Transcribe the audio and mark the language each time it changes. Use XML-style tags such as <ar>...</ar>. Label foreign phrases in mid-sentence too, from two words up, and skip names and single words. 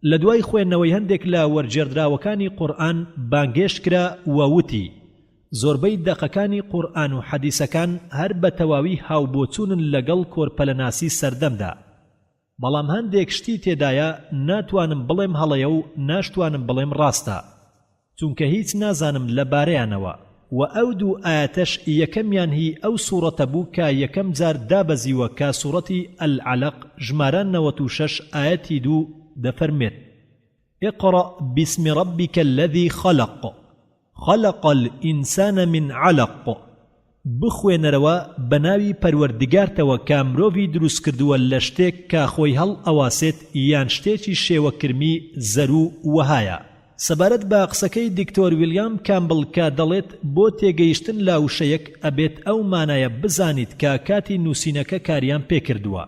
<ckb>لە دوای خوێندنەوەی هەندێک لە وەرجێردراوەکانی قورئان بانگێشت کرا ووتی زۆربەی دەقەکانی قورئان و حەدیسەکان هەر بە تەواوی هاوبۆچوونن لەگەڵ کۆرپەلەناسی سەردەمدا، بەڵام هەندێک شتی تێدایە ناتوانم بڵێم هەڵەیە و ناشتوانم بڵێم ڕاستە، چونکە هیچ نازانم لەبارەیانەوە. و ئەو دوو ئاەتەش یەکەمیان هی ئەو سوورەتە بوو کە یەکەم جار دابەزیوە کە سوورەتی العەلەق ژمارە 96 ئاەتی 2 دەفەرمێت</ckb> <ar>اقرأ باسم ربك الذي خلق خلق الإنسان من علق</ar> <ckb>بخوێنەرەوە بەناوی پەروەردگارتەوە کە مرۆڤی دروست کردووە لە شتێک کە خۆی هەڵ ئەواسێت یان شتێکی شێوەکرمی زەرو وەهایە. سەبارەت بە قسەکەی دکتۆر ویلیام کامبڵ کە دەڵێت بۆ تێگەیشتن لا وشەیەک ئەبێت ئەو مانایە بزانیت کە کاتی نووسینەکە کاریان پێکردووە.</ckb>